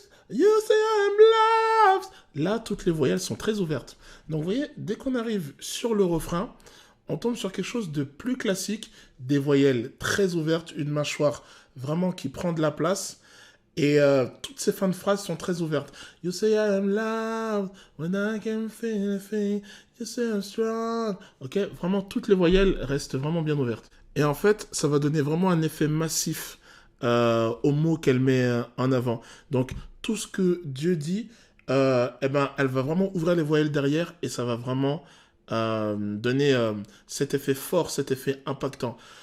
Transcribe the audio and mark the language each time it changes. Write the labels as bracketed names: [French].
[English] You say I'm loved. [French] Là, toutes les voyelles sont très ouvertes. Donc, vous voyez, dès qu'on arrive sur le refrain, on tombe sur quelque chose de plus classique, des voyelles très ouvertes, une mâchoire vraiment qui prend de la place. Et toutes ces fins de phrases sont très ouvertes. [English] You say I am loud when I can feel a thing. You say I'm strong. [French] Ok, vraiment toutes les voyelles restent vraiment bien ouvertes. Et en fait, ça va donner vraiment un effet massif aux mots qu'elle met en avant. Donc tout ce que Dieu dit, eh ben, elle va vraiment ouvrir les voyelles derrière et ça va vraiment donner cet effet fort, cet effet impactant.